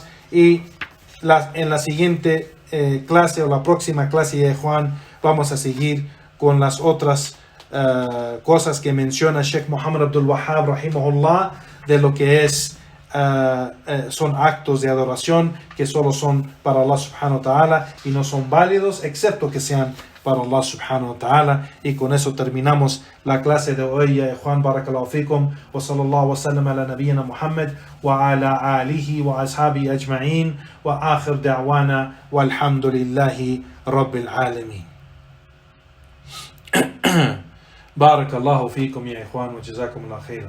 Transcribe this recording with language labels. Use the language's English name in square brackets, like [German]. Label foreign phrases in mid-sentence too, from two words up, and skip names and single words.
[Spanish] Y en la siguiente clase o la próxima clase de Juan vamos a seguir con las otras cosas que menciona Sheikh Muhammad Abdul Wahhab rahimahullah, de lo que son actos de adoración que solo son para Allah [Arabic] سبحانه وتعالى [Spanish] y no son válidos excepto que sean para Allah [Arabic] سبحانه وتعالى. [Spanish] Y con eso terminamos la clase de hoy. [Arabic] Ya Juan, بارك الله فيكم، وصلى الله وسلم على نبينا محمد وعلى آله وأصحابه أجمعين وآخر دعوانا والحمد لله رب العالمين. بارك الله فيكم يا Juan وجزاكم الله خيرا.